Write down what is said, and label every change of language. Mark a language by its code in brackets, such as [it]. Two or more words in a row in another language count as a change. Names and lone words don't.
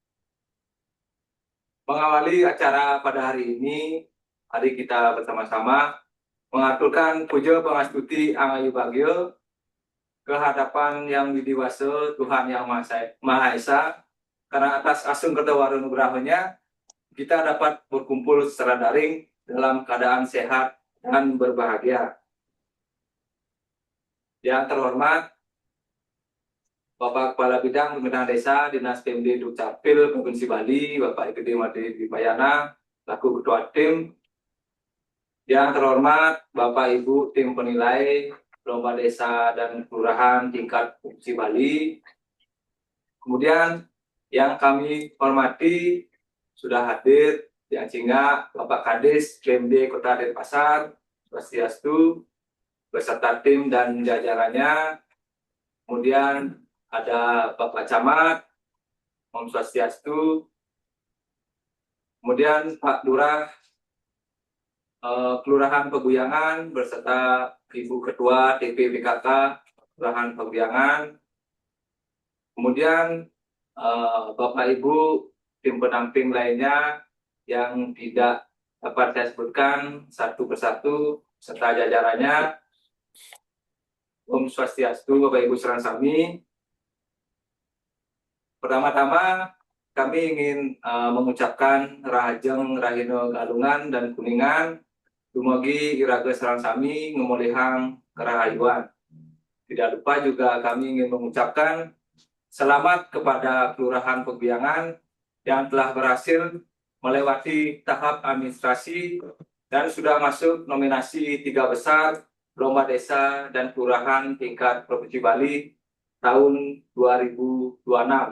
[id] Mengawali acara pada hari ini, mari kita bersama-sama mengaturkan [ban] puja pangastuti Angayu Bagio [id] ke hadapan yang widiwasa Tuhan Yang Maha Esa, karena atas asung kertawaru nugrahnya kita dapat berkumpul secara daring dalam keadaan sehat dan berbahagia. Yang terhormat Bapak Kepala Bidang Pembinaan Desa Dinas PMD Dukcapil Provinsi Bali, Bapak Igede Made Dipayana, selaku Ketua Tim. Yang terhormat Bapak Ibu Tim Penilai Lomba Desa dan Kelurahan tingkat Provinsi Bali. Kemudian yang kami hormati sudah hadir di Acinga Bapak Kadis PMD Kota Denpasar, Swastiastu, beserta tim dan jajarannya. Kemudian ada Bapak Camat, Om Swastiastu, kemudian Pak Lurah Kelurahan Peguyangan beserta Ibu Ketua TPPKK Kelurahan Peguyangan, kemudian Bapak Ibu tim pendamping lainnya yang tidak dapat saya sebutkan satu persatu serta jajarannya. Om Swastiastu, Bapak Ibu [ban] Sanak Sami. [id] Pertama-tama kami ingin mengucapkan [ban] Rahajeng Rahino Galungan dan Kuningan dumugi Iraga Sanak Sami ngemulihang kerahayuan. [id] Tidak lupa juga kami ingin mengucapkan selamat kepada Kelurahan Peguyangan yang telah berhasil melewati tahap administrasi dan sudah masuk nominasi 3 besar Lomba Desa dan Kelurahan tingkat Provinsi Bali tahun 2026.